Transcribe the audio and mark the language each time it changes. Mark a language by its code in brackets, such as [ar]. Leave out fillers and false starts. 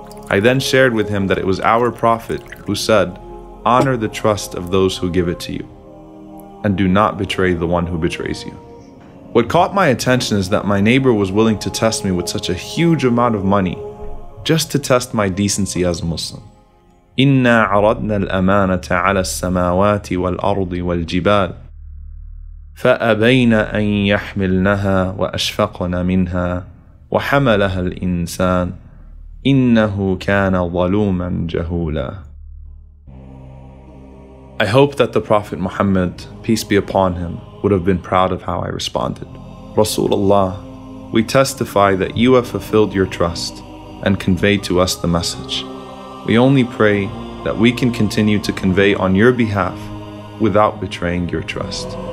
[en] I then shared with him that it was our Prophet who said, "Honor the trust of those who give it to you, and do not betray the one who betrays you." What caught my attention is that my neighbor was willing to test me with such a huge amount of money, just to test my decency as a Muslim. [ar] إِنَّا عَرَضْنَا الْأَمَانَةَ عَلَى السَّمَاوَاتِ وَالْأَرْضِ وَالْجِبَالِ فأبين أن يحملنها وأشفقن منها وحملها الإنسان إنه كان ظلوما جهولا. [en] I hope that the Prophet Muhammad, peace be upon him, would have been proud of how I responded. Rasulullah, we testify that you have fulfilled your trust and conveyed to us the message. We only pray that we can continue to convey on your behalf without betraying your trust.